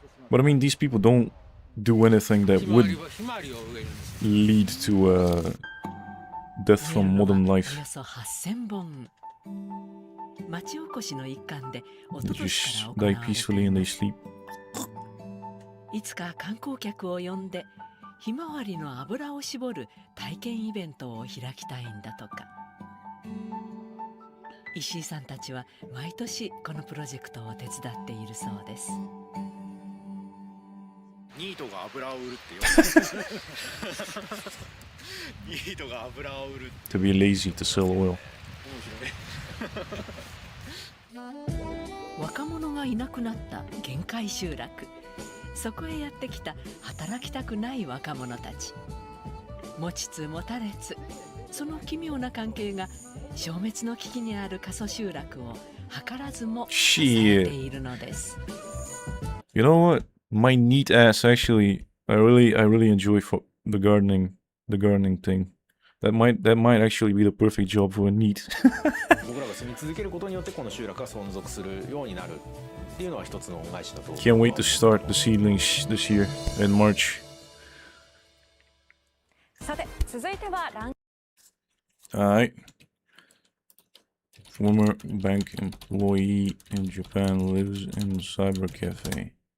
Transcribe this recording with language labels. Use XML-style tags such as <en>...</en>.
<en>But I mean, these people don't do anything that would lead to death from modern life. They just die peacefully and they sleep.</en> <ja>いつか観光客を呼んでひまわりの油を絞る体験イベントを開きたいんだとか。石井さんたちは毎年このプロジェクトを手伝っているそうです。ニートが油を売るってよ。ニートが油を売る。</ja> <en>To be lazy to sell oil.</en> <ja>若者がいなくなった限界集落。そこへやってきた働きたくない若者たち。持ちつ持たれつ、その奇妙な関係が消滅の危機にある過疎集落を図らずも支えているのです。</ja> <en>You know what? My neat ass actually, I really enjoy the gardening thing. That might actually be the perfect job for a NEET.</en> <ja>僕らが住み続けることによってこの集落が存続するようになるっていうのは一つの恩返しだと。</ja> <en>Can't wait to start the seedlings this year in March.</en> <ja>さて、続いては</ja> <en>Alright. Former bank employee in Japan lives in cyber cafe.</en>